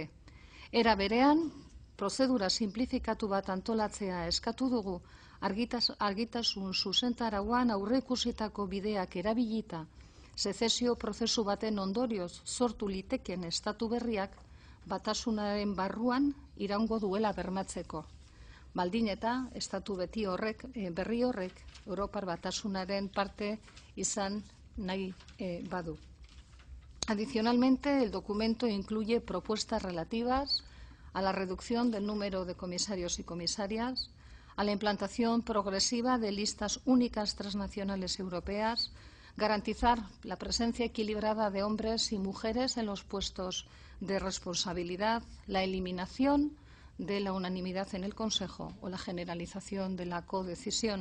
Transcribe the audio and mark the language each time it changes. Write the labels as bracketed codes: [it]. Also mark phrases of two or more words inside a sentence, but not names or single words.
[eu] Era berean, prozedura simplifikatu bat antolatzea eskatu dugu argitasun zuzentarauan aurreikusitako bideak erabilita, sezesio prozesu baten ondorioz sortu liteken estatu berriak Batasunaren barruan iraungo duela bermatzeko. Baldin eta estatu berri horrek Europar Batasunaren parte izan nahi badu. [es] Adicionalmente, el documento incluye propuestas relativas a la reducción del número de comisarios y comisarias, a la implantación progresiva de listas únicas transnacionales europeas, garantizar la presencia equilibrada de hombres y mujeres en los puestos de responsabilidad, la eliminación de la unanimidad en el Consejo o la generalización de la codecisión.